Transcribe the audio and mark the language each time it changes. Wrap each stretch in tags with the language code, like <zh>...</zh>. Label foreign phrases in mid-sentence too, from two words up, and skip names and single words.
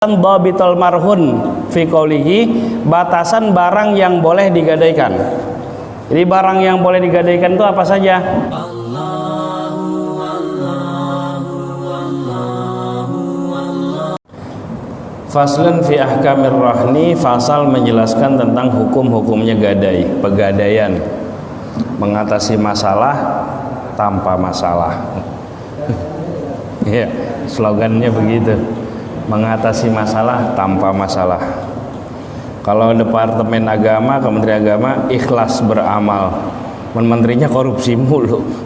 <ar>ضابط المرهون في قوله,</ar> <id>batasan barang yang boleh digadaikan. Jadi barang yang boleh digadaikan itu apa saja?</id> <ar>فصل في أحكام الرهن,</ar> <id>fasal menjelaskan tentang hukum-hukumnya gadai, pegadaian, mengatasi masalah tanpa masalah. Ya, slogannya begitu. Mengatasi masalah tanpa masalah. Kalau Departemen Agama, Kementerian Agama ikhlas beramal, menterinya korupsi mulu.</id>